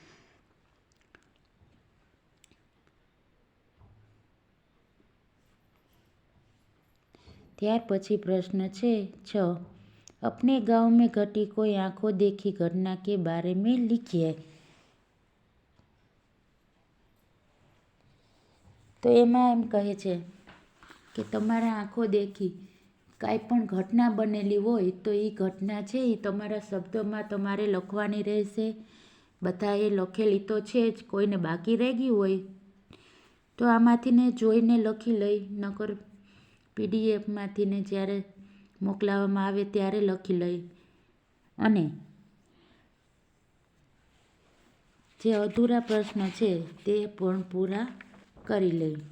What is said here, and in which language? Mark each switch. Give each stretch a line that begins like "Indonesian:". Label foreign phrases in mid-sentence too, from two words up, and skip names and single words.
Gujarati: ત્યાર પછી પ્રશ્ન છે 6।
Hindi: अपने गांव में घटी कोई आंखों देखी घटना के बारे में लिखिए।
Gujarati: તો એમાં એમ કહે છે કે તમારા
Hindi: आंखों देखी
Gujarati: કાંઈ પણ ઘટના બનેલી હોય તો ઈ ઘટના છે ઈ તમારા શબ્દોમાં તમારે લખવાની રહેશે। બધાએ લખેલી તો છે જ, કોઈને બાકી રહી ગઈ હોય તો આમાંથી ને જોઈને લખી લઈ, નકર PDF માંથી ને જ્યારે મોકલાવવામાં આવે ત્યારે લખી લઈ અને જે અધૂરા પ્રશ્ન છે તે પણ પૂરા કરી લઈ।